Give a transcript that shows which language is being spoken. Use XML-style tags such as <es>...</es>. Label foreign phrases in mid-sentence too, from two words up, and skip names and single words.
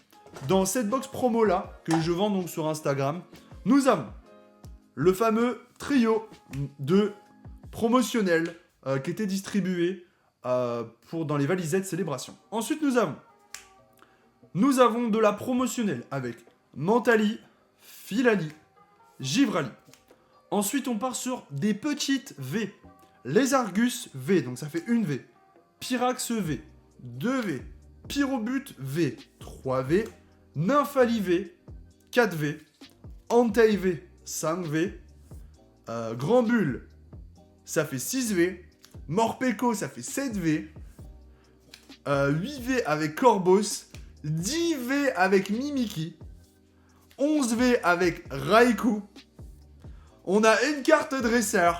<fr>Dans cette box promo là, que je vends donc sur Instagram, nous avons le fameux trio de promotionnels qui était distribué dans les valisettes célébration. Ensuite, nous avons de la promotionnelle avec Mentali, Filali, Givrali. Ensuite, on part sur des petites V. Les Argus V, donc ça fait une V. Pyrax V, 2 V. Pyrobut V, 3 V. Nymphali V, 4 V. Entei V, 5 V. Grand Bull, ça fait 6 V. Morpeko, ça fait 7 V. 8 V avec Corvos. 10 V avec Mimiki. 11 V avec Raikou. On a une carte dresseur.</fr>